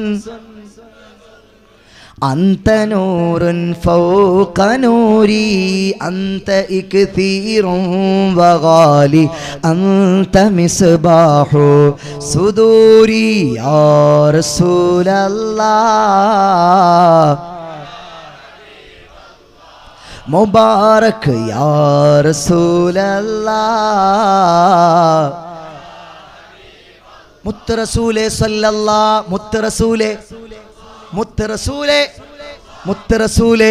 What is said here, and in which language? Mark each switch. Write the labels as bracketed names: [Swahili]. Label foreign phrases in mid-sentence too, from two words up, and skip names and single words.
[Arabic] أنت نور فوق نوري أنت إكثير وغالي أنت مصباح صدوري يا رسول الله مبارك يا رسول الله. [Malayalam] മുത്ത് റസൂലേ സല്ലല്ലാഹ്, മുത്ത് റസൂലേ, മുത്ത് റസൂലേ, മുത്ത് റസൂലേ,